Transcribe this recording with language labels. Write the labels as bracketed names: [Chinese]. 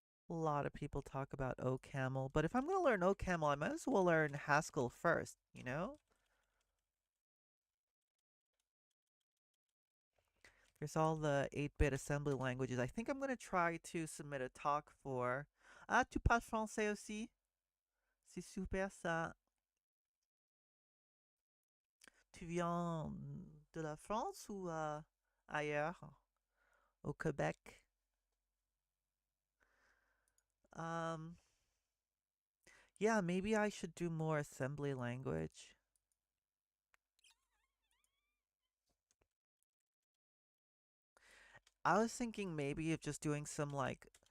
[English] A lot of people talk about OCaml, but if I'm going to learn OCaml, I might as well learn Haskell first? There's all the 8-bit assembly languages. I think I'm going to try to submit a talk for. [French] Ah, tu parles français aussi? C'est super ça. Tu viens de la France ou ailleurs, au Québec? [English] Um, yeah, maybe I should do more assembly language. I was thinking maybe of just doing some like